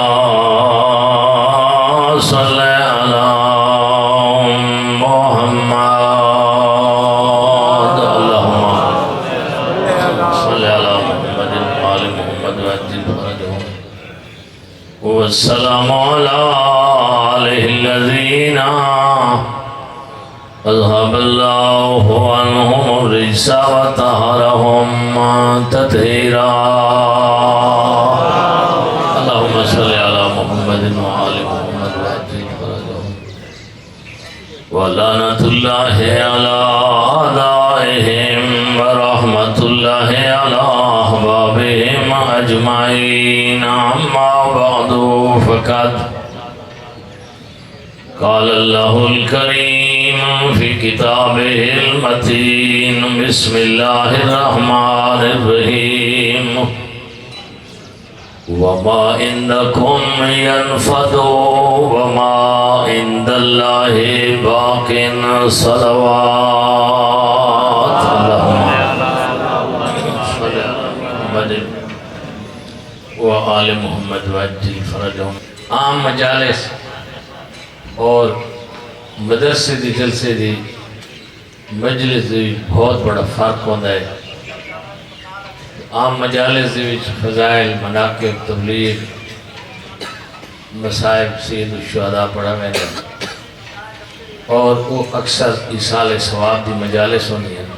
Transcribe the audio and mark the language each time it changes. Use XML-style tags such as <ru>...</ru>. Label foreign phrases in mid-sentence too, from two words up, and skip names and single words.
<ar>صلی علی محمد اللہم صلی علی محمد وآل محمد وعجل فرجهم والسلام علی آلہ الذین اذهب اللہ عنہم الرجس وطہرهم تطہیرا اللہم صلی علی محمد وآل محمد وعجل فرجهم ولعنت اللہ علی اعدائهم ورحمت اللہ علی احبابهم اجمعین اما بعد فقد قال اللہ الکریم فی کتابہ المتین بسم اللہ الرحمن الرحیم وما عندکم ينفد وما عند اللہ باق صلوات اللہم صلی اللہ محمد آل محمد وعجل فرجهم.</ar> <ur>عام مجالس اور مدرسے دی جلسے دی مجلس دی بہت بڑا فرق ہوتا ہے. عام مجالس دی وچ فضائل، مناقب، تبلیغ، مصائب سید الشہداء پڑھا میں نے، اور وہ اکثر ایصال ثواب دی مجالس ہونی ہیں.</ur>